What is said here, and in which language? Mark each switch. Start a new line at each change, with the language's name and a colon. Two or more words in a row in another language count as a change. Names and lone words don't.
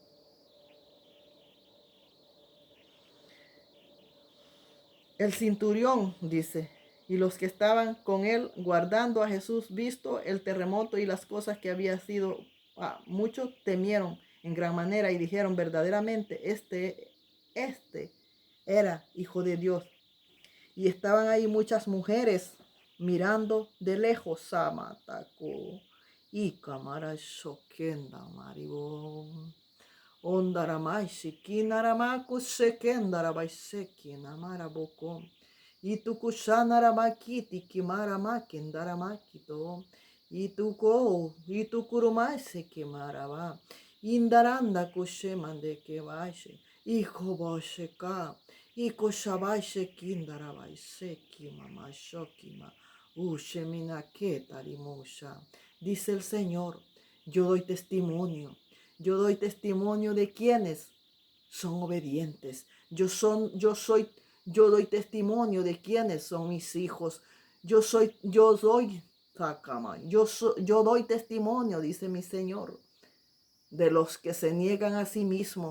Spanish: El centurión dice, y los que estaban con él guardando a Jesús, visto el terremoto y las cosas que había sido, muchos temieron en gran manera y dijeron verdaderamente, este era hijo de Dios. Y estaban ahí muchas mujeres mirando de lejos. Samataco y Camara Shokenda Maribo. Ondaramai Shikinaramaku Shekendarabaiseki Namaraboko. Itukushanaramaki Kimaramaki Daramakito. Itukurumai Kimaraba. Indaranda Kushemande Kevashi. Iko Bosheka. Iko Shabaishe Kindarabaiseki Mama Shokima. Usheminaketa Limusha. Dice el Señor, yo doy testimonio. Yo doy testimonio de quienes son obedientes. Yo doy testimonio de quienes son mis hijos. Yo doy testimonio, dice mi Señor, de los que se niegan a sí mismos.